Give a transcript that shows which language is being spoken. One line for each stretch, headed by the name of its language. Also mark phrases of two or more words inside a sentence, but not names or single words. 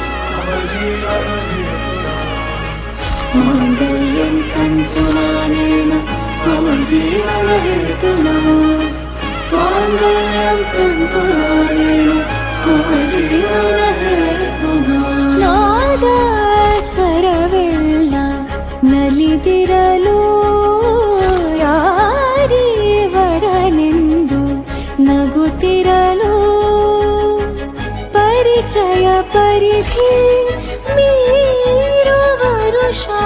Sanskrit: మాంగళ్యం తంతునానేన మమ జీవనహేతునా మాంగళ్యం తంతునానేన మమ జీవనహేతునా
Kannada: ನಾದಸ್ವರವೆಲ್ಲ ನಲಿದಿರಲು ಯಾರೀವರನೆಂದು ನಗುತ್ತಿರಲು ಪರಿಚಯ ಪರಿಧಿ ಮೀರು ವರುಷ